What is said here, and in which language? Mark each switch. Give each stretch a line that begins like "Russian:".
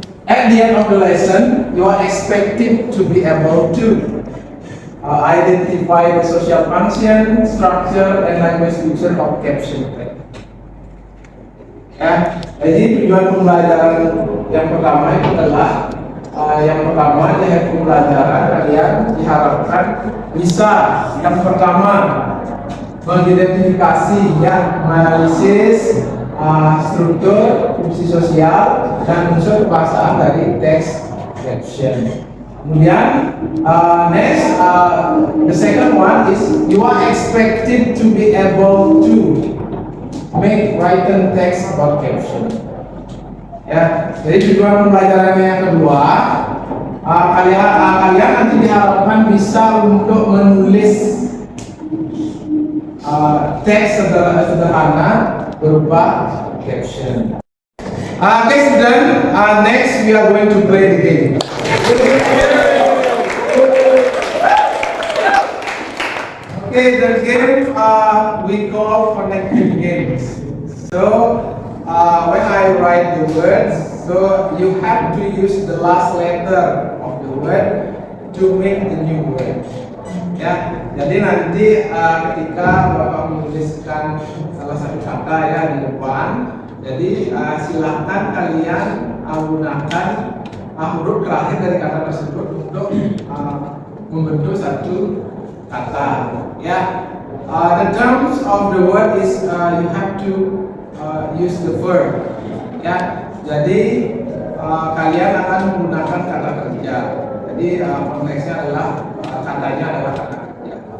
English: At the end of the lesson, you are expected to be able to identify the social function, structure, and language feature of caption tag.
Indonesian: Ya, jadi tujuan pembelajaran yang pertama itu adalah di akhir pembelajaran kalian diharapkan bisa yang pertama mengidentifikasi, ya, menganalisis struktur, fungsi sosial, dan unsur kebahasaan dari teks caption. Kemudian
English: next, the second one is you are expected to be able to make written text about caption.
Indonesian: Ya, jadi tujuan pembelajarannya yang kedua, kalian nanti diharapkan bisa untuk menulis teks sederhana berupa caption.
English: Okay, student. Next, we are going to play the game. Okay, the game we call connected games. So, when I write the words, so you have to use the last letter of the word to make the new word.
Indonesian: Ya, jadi nanti ketika Bapak menuliskan salah satu kata ya di depan, jadi silahkan kalian gunakan huruf terakhir dari kata tersebut untuk membentuk satu kata.
English: Ya, the terms of the word is you have to use the verb.
Indonesian: Ya, jadi kalian akan menggunakan kata kerja. Jadi konteksnya adalah katanya adalah kata kerja.